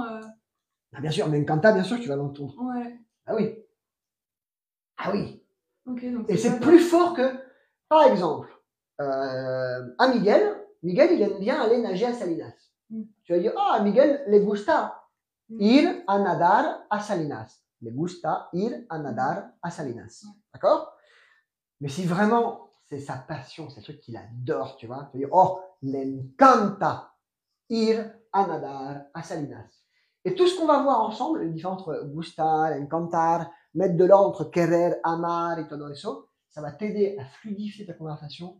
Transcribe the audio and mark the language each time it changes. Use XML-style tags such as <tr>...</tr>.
<fr>Ah, bien sûr,</fr> <es>me encanta,</es> <fr>bien sûr, tu vas l'entendre. Ouais. Ah oui. Ah oui. Ok, donc Et c'est j'adore. plus fort que, par exemple, à Miguel, il aime bien aller nager à Salinas. Mm. Tu vas dire, ah,</fr> <es>a Miguel le gusta Mm. ir a nadar a Salinas. Le gusta ir a nadar a Salinas.</es> <fr>D'accord? Mais si vraiment c'est sa passion, c'est le truc qu'il adore, tu vois, tu vas dire, oh,</fr> <es>le encanta ir a nadar a Salinas.</es> <fr>Et tout ce qu'on va voir ensemble, les différents entre gustar, encantar, mettre de l'ordre entre querer, amar et</fr> <es>todo eso,</es> <fr>ça va t'aider à fluidifier ta conversation.</fr>